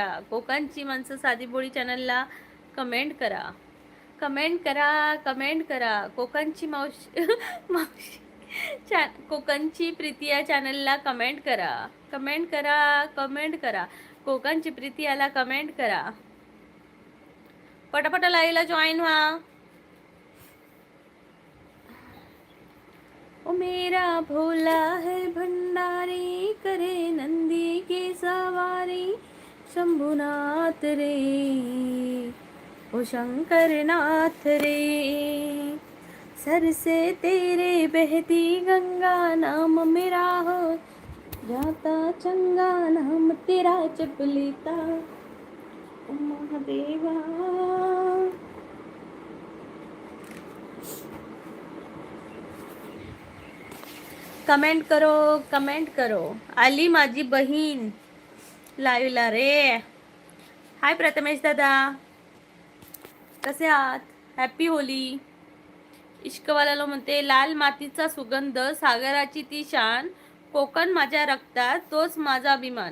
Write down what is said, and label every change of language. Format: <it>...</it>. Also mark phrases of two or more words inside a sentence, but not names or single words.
<mr>कोकणची माणसं साधीबोळी चॅनलला कमेंट करा, कमेंट करा, कमेंट करा. कोकणची मावशी मावशी कोकणची प्रीती या चॅनलला कमेंट करा, कमेंट करा, कमेंट करा. कोकणची प्रीती याला कमेंट करा. पटापटा लाईव्हला जॉईन व्हा.</mr> <hi>ओ मेरा भोला है भंडारी, करे नंदी की सवारी. शंभुनाथ रे ओ शंकरनाथ रे, सर से तेरे बहती गंगा, नाम मेरा हो जाता चंगा, नाम तेरा जप लेता ओ महादेवा. कमेंट करो, कमेंट करो.</hi> <mr>आली माझी बहीण लाईव्हला रे. हाय प्रथमेश दादा, कसे आहात? हॅपी होली. इश्कवाला म्हणते लाल मातीचा सुगंध, सागराची ती शान, कोकण माझ्या रक्तात तोच माझा अभिमान.</mr>